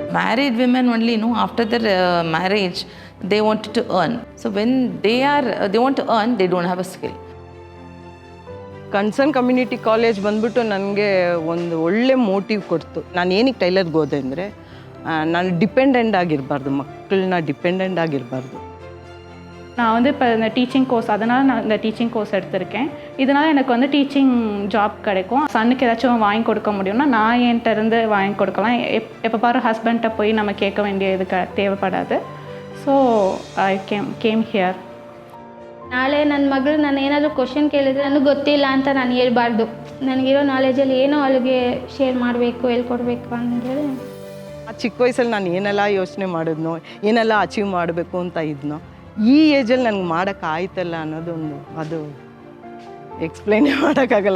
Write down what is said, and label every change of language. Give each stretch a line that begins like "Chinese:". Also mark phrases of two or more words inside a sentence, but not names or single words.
English: married women only, after their marriage, they wanted to earn. So when they want to earn, they don't have a skill.
Kannada: ಕನ್ಸರ್ನ್ ಕಮ್ಯುನಿಟಿ ಕಾಲೇಜ್ ಬಂದ್ಬಿಟ್ಟು ನನಗೆ ಒಂದು ಒಳ್ಳೆ ಮೋಟಿವ್ ಕೊಡ್ತು. ನಾನು ಏನಕ್ಕೆ ಟೈಲರ್ಗೆ ಹೋದೆ ಅಂದರೆ ನಾನು ಡಿಪೆಂಡೆಂಟ್ ಆಗಿರಬಾರ್ದು, ಮಕ್ಕಳನ್ನ ಡಿಪೆಂಡೆಂಟ್ ಆಗಿರಬಾರ್ದು.
Tamil: நான் வந்து இப்போ இந்த
English: teaching course,
Tamil: அதனால் நான் இந்த
English: teaching course
Tamil: எடுத்திருக்கேன். இதனால் எனக்கு வந்து
English: teaching job
Tamil: கிடைக்கும். சன்னுக்கு ஏதாச்சும் வாங்கி கொடுக்க முடியும்னா நான் என்கிட்ட இருந்து வாங்கி கொடுக்கலாம். எப்போ பாரு ஹஸ்பண்ட்டை போய் நம்ம கேட்க வேண்டிய இது தேவைப்படாது.
English: So I came here.
Kannada: ನಾಳೆ ನನ್ನ ಮಗಳು ನಾನು ಏನಾದರೂ ಕ್ವಶನ್ ಕೇಳಿದರೆ ನನಗೆ ಗೊತ್ತಿಲ್ಲ ಅಂತ ನಾನು ಹೇಳ್ಬಾರ್ದು. ನನಗಿರೋ ನಾಲೆಜಲ್ಲಿ ಏನೋ ಅವಳಿಗೆ ಶೇರ್ ಮಾಡಬೇಕು, ಹೇಳ್ಕೊಡ್ಬೇಕು ಅಂತೇಳಿ. ಆ ಚಿಕ್ಕ ವಯಸ್ಸಲ್ಲಿ ನಾನು ಏನೆಲ್ಲ ಯೋಚನೆ ಮಾಡಿದ್ನೋ, ಏನೆಲ್ಲ ಅಚೀವ್ ಮಾಡಬೇಕು ಅಂತ ಇದ್ನೋ, ಈ ಏಜಲ್ಲಿ ನನಗೆ ಮಾಡೋಕ್ಕಾಯ್ತಲ್ಲ ಅನ್ನೋದೊಂದು, ಅದು ಎಕ್ಸ್ಪ್ಲೈನೇ ಮಾಡೋಕ್ಕಾಗಲ್ಲ.